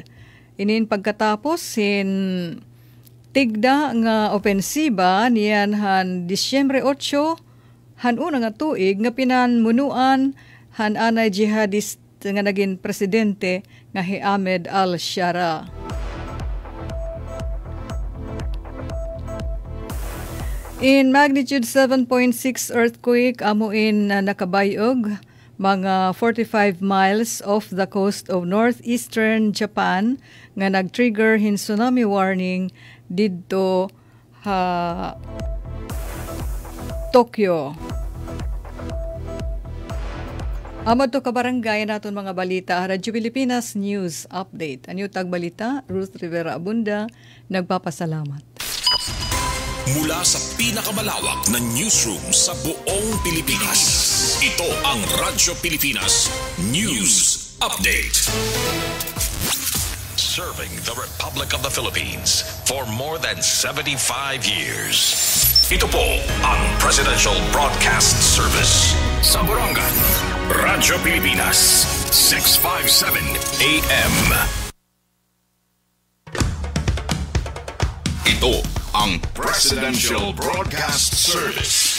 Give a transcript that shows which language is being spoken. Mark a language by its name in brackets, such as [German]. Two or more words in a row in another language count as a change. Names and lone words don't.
[Waray] Inin pagkatapos tigda nga opensiba niyan Disyembre 8 una nga tuig nga pinanmunuan anay jihadist nga naging presidente nga Ahmed al-Shara. [English] In magnitude 7.6 earthquake [Waray] amuin nakabayog mga [English] 45 miles off the coast of northeastern Japan [Waray] nga nag-trigger [English] tsunami warning didto Tokyo. [Waray] Amad to kabarangay naton mga balita, Radyo Pilipinas News Update. Anyo tagbalita, Ruth Rivera Abunda, nagpapasalamat. [Filipino] Mula sa pinakamalawak na newsroom sa buong Pilipinas, ito ang Radyo Pilipinas News Update. [English] Serving the Republic of the Philippines for more than 75 years. [Filipino] Ito po ang Presidential Broadcast Service. Sa Borongan, Radyo Pilipinas, 657 AM. Ito ang Presidential Broadcast Service.